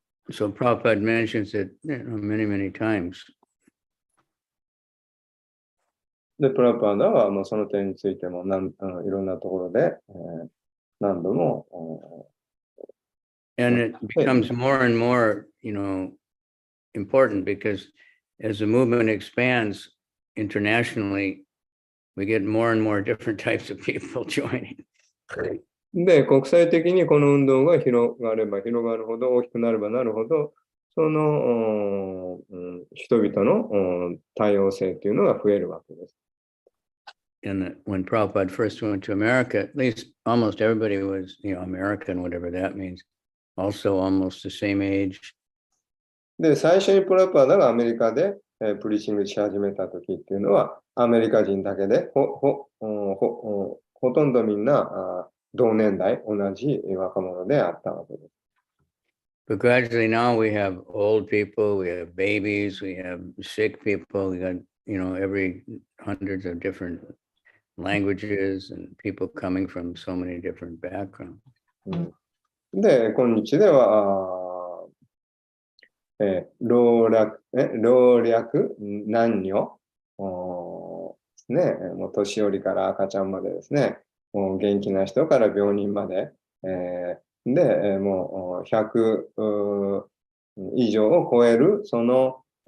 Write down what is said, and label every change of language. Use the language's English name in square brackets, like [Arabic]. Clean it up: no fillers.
[English] So Prabhupada mentions it many, many times. [Japanese] で、プラブパーダはもうその点についてもいろんなところで、何度も、 [English] And it becomes more and more, important because as the movement expands internationally, we get more and more different types of people joining. [Japanese] で、国際的にこの運動が広がれば広がるほど、大きくなればなるほど、その人々の多様性というのが増えるわけです。 [English] And when Prabhupada first went to America, at least almost everybody was, American, whatever that means, also almost the same age. [Japanese] で、最初にプラパーダがアメリカで、プリーチングし始めた時っていうのは、アメリカ人だけで、ほとんどみんな同年代、同じ若者であったわけです。 [English] But gradually now we have old people, we have babies, we have sick people, we got, every hundreds of different languages and people coming from so many different backgrounds. [Japanese] で、今日では、老若男女ですね、もう年寄りから赤ちゃんまでですね、もう元気な人から病人まで、で、もう100以上を超えるその